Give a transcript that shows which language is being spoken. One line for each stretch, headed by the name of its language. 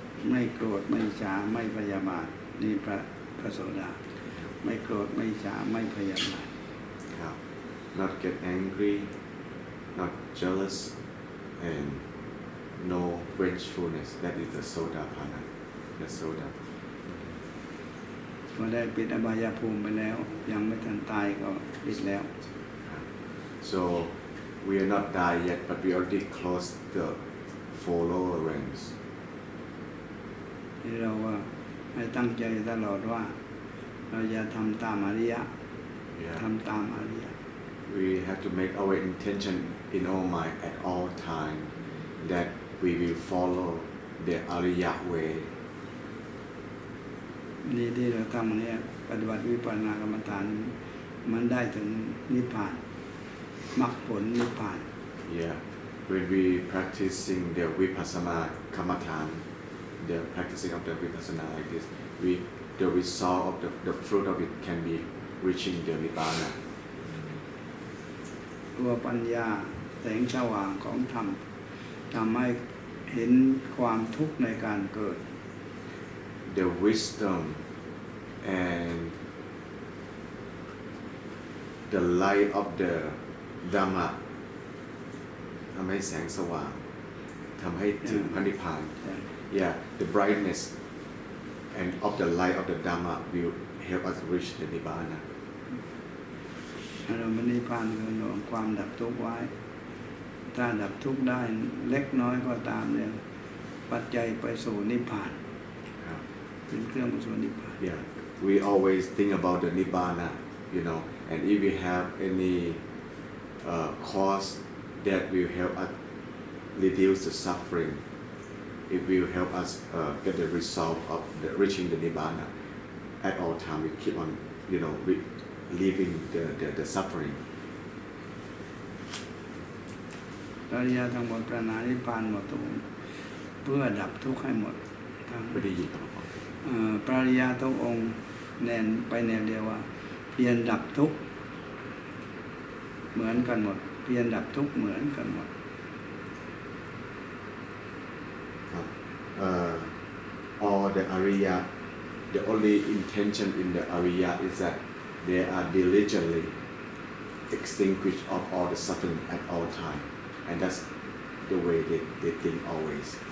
Thai: ไม่โกรธไม่อิจฉาไม่พยาบาทนี่พระโสดาไม่โกรธไม่อิจฉาไม่พยาบาท
English: Yeah. Not get angry, not jealous, and no vengefulness. That is the Sodapanna. The Soda.
Thai: ก็ได้ปิดอบายภูมิไปแล้วยังไม่ทันตายก็ปิดแล้ว
English: So we are not die yet, but we already closed the four lower ranks.
Thai: ที่เราว่าให้ตั้งใจตลอดว่าเราจะทำตามอริยะ
English: Yeah.
Thai: ทำตามอริยะ
English: We have to make our intention in our mind at all time that we will follow the Ariya way.
Thai: นี่ที่เราทำเนี่ยปฏิบัติวิปัสสนากรรมฐานมันได้ถึงนิพพานมรรคผลนิพพาน
English: Yeah. When we practicing the Vipassana Kamatan, the practicing of the Vipassana like this, the result of the fruit of it can be reaching the Nirvana.
Thai: ตัวปัญญาแสงสว่างของธรรมทำให้เห็นความทุกข์ในการเกิด
English: The wisdom and the light of the Dhamma
Thai: ทำให้แสงสว่างทำให้ถึงพระนิพพาน
English: yeah the brightness and of the light of the Dhamma will help us reach the Nirvana
Thai: อารมณ์นิพพานคือหน่วงความดับทุกข์ไว้ถ้าดับทุกข์ได้เล็กน้อยก็ตามเนี่ยปัจจัยไปสู่นิพพาน ครับ เป็นเครื่องไปสู่นิพพาน
English: yeah we always think about the Nirvana you know and if we have any cause that will help us reduce the suffering it will help us get the result of reaching the Nirvana at all time we keep on you know relieving the suffering
Thai: อริยะทั้งหมดปรารถนานิพพานหมดทุกองค์เพื่อดับทุกข์ให้หมดทั้ง ไม่ได้ยินครับ ปรริยาทุกองค์แนวไปแนวเดียวว่าเพียรดับทุกข์เหมือนกันหมดเพียรดับทุกข์เหมือนกันหมด ครับ
English: all the Ariya the only intention in the Ariya is that they are diligently extinguish of all the suffering at all time and that's the way they think always